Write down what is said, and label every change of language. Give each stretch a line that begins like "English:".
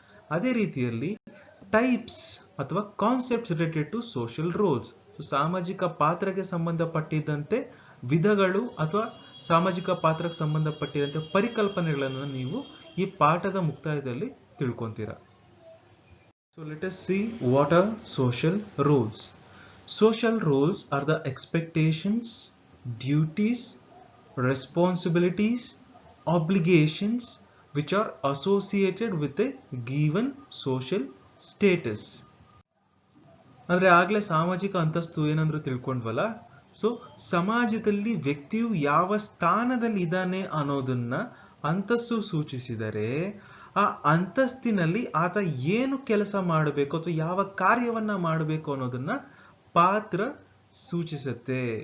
Kannada: ಅದೇ ರೀತಿಯಲ್ಲಿ ಟೈಪ್ಸ್ ಅಥವಾ concepts related to social rolls, ಸಾಮಾಜಿಕ ಪಾತ್ರಕ್ಕೆ ಸಂಬಂಧಪಟ್ಟಿದ್ದಂತೆ ವಿಧಗಳು ಅಥವಾ ಸಾಮಾಜಿಕ ಪಾತ್ರಕ್ಕೆ ಸಂಬಂಧಪಟ್ಟಿದಂತೆ ಪರಿಕಲ್ಪನೆಗಳನ್ನು ನೀವು ಈ ಪಾಠದ ಮುಕ್ತಾಯದಲ್ಲಿ ತಿಳ್ಕೊಂತೀರಾ.
English: So let us see what are social roles. Social roles are the expectations, duties, responsibilities, obligations which are associated with a given social status.
Kannada: ಅಂದ್ರೆ ಆಗ್ಲೇ ಸಾಮಾಜಿಕ ಅಂತಸ್ತು ಏನಂದ್ರು ತಿಳ್ಕೊಂಡ್ವಲ್ಲ. ಸೊ ಸಮಾಜದಲ್ಲಿ ವ್ಯಕ್ತಿಯು ಯಾವ ಸ್ಥಾನದಲ್ಲಿ ಇದ್ದಾನೆ ಅನ್ನೋದನ್ನ ಅಂತಸ್ತು ಸೂಚಿಸಿದರೆ ಆ ಅಂತಸ್ತಿನಲ್ಲಿ ಆತ ಏನು ಕೆಲಸ ಮಾಡಬೇಕು ಅಥವಾ ಯಾವ ಕಾರ್ಯವನ್ನ ಮಾಡಬೇಕು ಅನ್ನೋದನ್ನ ಪಾತ್ರ ಸೂಚಿಸುತ್ತೆ.